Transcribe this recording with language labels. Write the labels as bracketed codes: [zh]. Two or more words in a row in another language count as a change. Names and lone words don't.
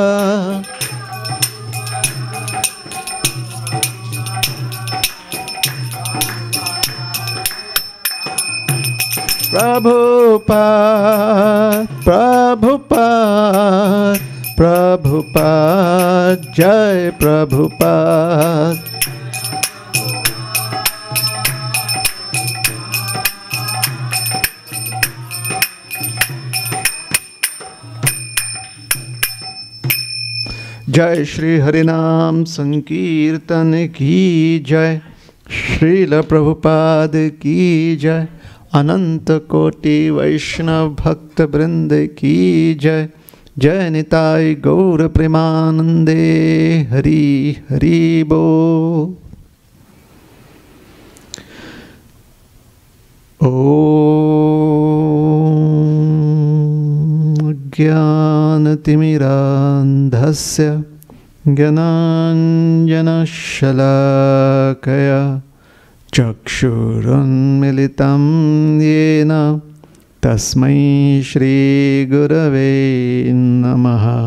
[hi] Prabhupada, Prabhupada, Prabhupada, Jai Prabhupada. जय श्री हरिनाम संकीर्तन की जय, श्रील प्रभुपाद की जय, अनंत कोटि वैष्णव भक्त वृंद की जय, जय निताय गौर प्रेमानंदे, हरि हरि बोल। [sa] ज्ञानतिमिरान्धस्य ज्ञानाञ्जनशलाकया चक्षुरुन्मिलितं येन तस्मै श्रीगुरवे नमः।